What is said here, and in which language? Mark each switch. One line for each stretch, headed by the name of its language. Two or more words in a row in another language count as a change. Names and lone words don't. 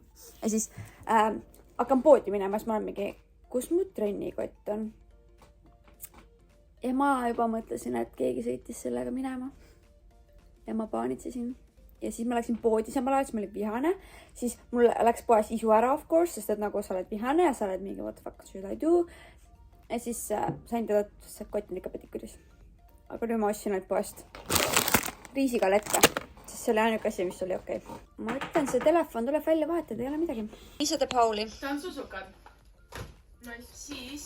Estonian: Ja siis hakkan poodi minema, siis ma olen mingi, kus mu trennikott on? Ja ma juba mõtlesin, et keegi sõitis sellega minema. Ja ma paanitsesin. Ja siis ma läksin poodi samal ajal, siis ma olin vihane. Siis mul läks poes isu ära,
English: of course,
Estonian: sest et nagu sa oled vihane ja sa oled mingi,
English: what the fuck should I do?
Estonian: Ja siis sain teda, et see kott on ikka pediküüris. Aga nüüd ma ostsin ainult poest riisigalette, sest see oli ainuke asi, mis oli okei. Ma ütlen, see telefon tuleb välja vahetada, ei ole midagi. Ise teeb Pauli. Tantsusukad. Siis...